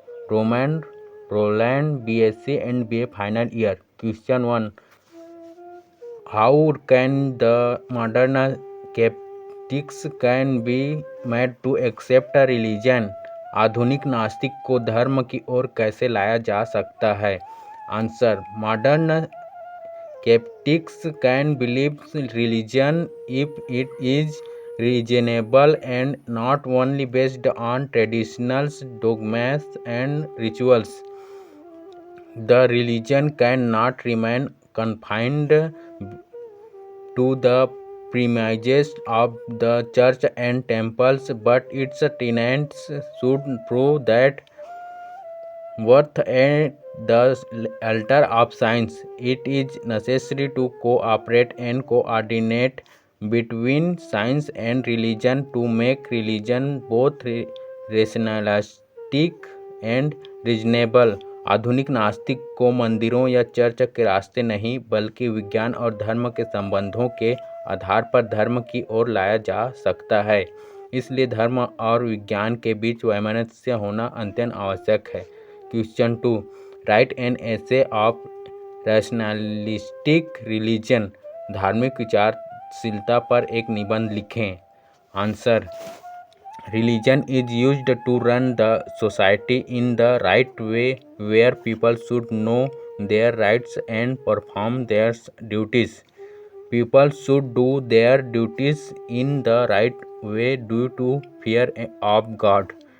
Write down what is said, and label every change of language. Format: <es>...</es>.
<en>Roman Roland, BSc and BA final year. Question 1. How can the modern skeptics can be made to accept a religion?</en> <hi>आधुनिक नास्तिक को धर्म की ओर कैसे लाया जा सकता है?</hi> <en>Answer. Modern skeptics can believe religion if it is reasonable and not only based on traditions, dogmas, and rituals. The religion cannot remain confined to the premises of the church and temples, but its tenets should prove that worth at the altar of science. It is necessary to cooperate and coordinate between science and religion to make religion both rationalistic and reasonable.</en> <hi>आधुनिक नास्तिक को मंदिरों या church के रास्ते नहीं बल्कि विज्ञान और धर्म के संबंधों के आधार पर धर्म की ओर लाया जा सकता है। इसलिए धर्म और विज्ञान के बीच वैमनस्य होना अत्यंत आवश्यक है।</hi> <en>Question 2. Write an essay of rationalistic religion.</en> <hi>धार्मिक विचारशीलता पर एक निबंध लिखें.</hi> <en>Answer. Religion is used to run the society in the right way, where people should know their rights and perform their duties. People should do their duties in the right way due to fear of God.</en>